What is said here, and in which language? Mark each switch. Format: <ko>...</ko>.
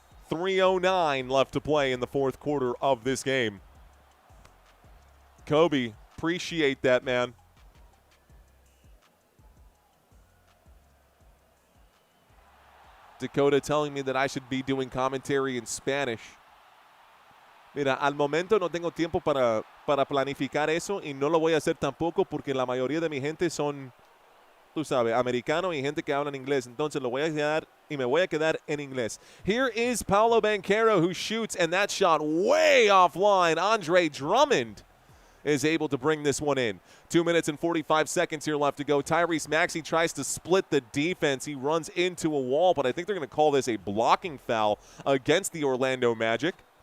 <en>3:09 left to play in the fourth quarter of this game. Kobe, appreciate that, man. Dakota telling me that I should be doing commentary in Spanish.</en> <es>Mira, al momento no tengo tiempo para planificar eso y no lo voy a hacer tampoco porque la mayoría de mi gente son tú sabes, americano y gente que habla en inglés. Entonces lo voy a quedar y me voy a quedar en inglés.</es> <en>Here is Paolo Banchero who shoots, and that shot way offline. Andre Drummond is able to bring this one in. 2 minutes and 45 seconds here left to go. Tyrese Maxey tries to split the defense. He runs into a wall, but I think they're going to call this a blocking foul against the Orlando Magic.</en>